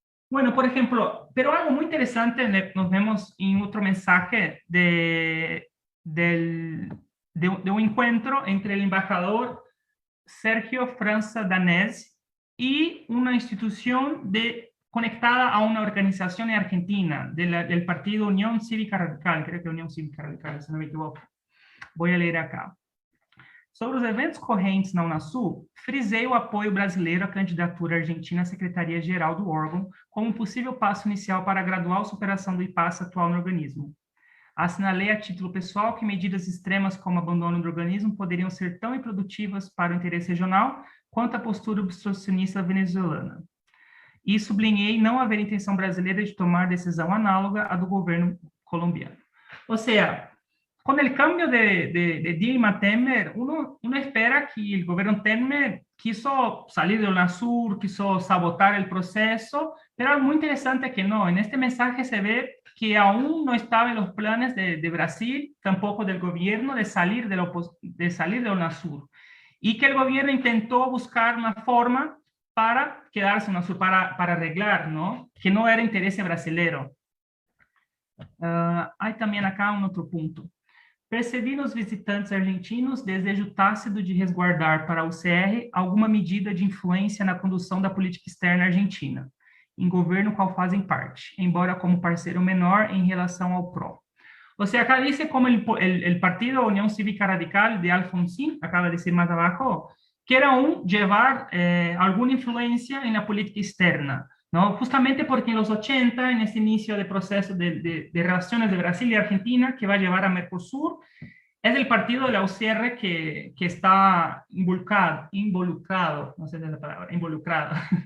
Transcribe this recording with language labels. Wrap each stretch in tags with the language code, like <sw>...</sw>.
<es>Bueno, por ejemplo, pero algo muy interesante, nos vemos en otro mensaje de un encuentro entre el embajador Sergio França Danés y una institución conectada a una organización en Argentina, del partido Unión Cívica Radical, creo que Unión Cívica Radical, si no me equivoco. Voy a leer acá.</es> <pt>Sobre os eventos correntes na Unasul, frisei o apoio brasileiro à candidatura argentina à Secretaria-Geral do órgão como um possível passo inicial para a gradual superação do impasse atual no organismo. Assinalei a título pessoal que medidas extremas como abandono do organismo poderiam ser tão improdutivas para o interesse regional quanto a postura obstrucionista venezuelana. E sublinhei não haver intenção brasileira de tomar decisão análoga à do governo colombiano.</pt> <es>Ou seja, con el cambio de Dilma a Temer, uno espera que el gobierno Temer quiso salir de UNASUR, quiso sabotar el proceso, pero algo muy interesante es que no, en este mensaje se ve que aún no estaba en los planes de Brasil, tampoco del gobierno, de salir de UNASUR. Y que el gobierno intentó buscar una forma para quedarse en UNASUR, para arreglar, ¿no? Que no era interés brasilero. Hay también acá un otro punto.</es> <pt>Percebi nos visitantes argentinos desejo tácito de resguardar para o CR alguma medida de influência na condução da política externa argentina, em governo qual fazem parte, embora como parceiro menor em relação ao PRO.</pt> <es>O sea, acá dice como el partido Unión Cívica Radical de Alfonsín, acaba de decir más abajo, quiere aún llevar alguna influencia en la política externa, ¿no? Justamente porque en los 80, en este inicio de proceso de relaciones de Brasil y Argentina, que va a llevar a Mercosur, es el partido de la UCR que está involucrado, no sé si es la palabra, involucrado.</es>